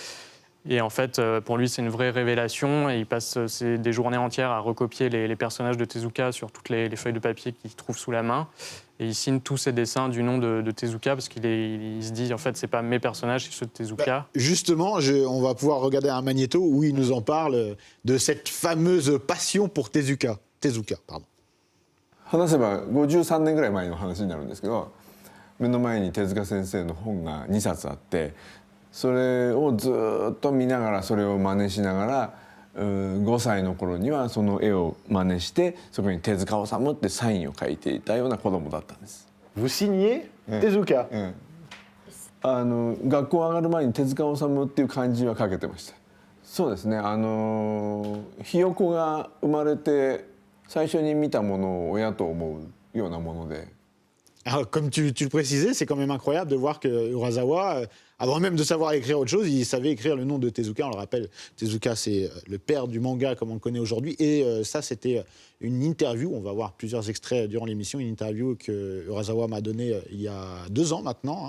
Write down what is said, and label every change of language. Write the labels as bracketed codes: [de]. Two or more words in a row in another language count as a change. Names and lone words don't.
[fr] Et en fait, pour lui, c'est une vraie révélation. Et il passe des journées entières à recopier les personnages de Tezuka sur toutes les feuilles de papier qu'il trouve sous la main. Et il signe tous ses dessins du nom de Tezuka parce qu'il se dit, en fait, c'est pas mes personnages, c'est ceux de Tezuka. Justement, on va pouvoir regarder un magnéto où il nous en parle de cette fameuse passion pour Tezuka. Tezuka, pardon. [ja] 話せば53年ぐらい前の話になるんですけど、目の前に手塚先生の本が2冊あって、それをずっと見ながらそれを真似しながら、5歳の頃にはその絵を真似してそこに手塚治虫ってサインを書いていたような子供だったんです。 [fr] Vous signez Tezuka? [ja] 学校上がる前に手塚治虫っていう漢字は書けてました。そうですね。ひよこが生まれて最初に見たものを親と思うようなもので。 [fr] Alors, comme tu le précisais, c'est quand même incroyable de voir que Urasawa, avant même de savoir écrire autre chose, il savait écrire le nom de Tezuka. On le rappelle, Tezuka, c'est le père du manga comme on le connaît aujourd'hui. Et ça, c'était une interview. On va voir plusieurs extraits durant l'émission. Une interview que Urasawa m'a donnée il y a 2 ans maintenant.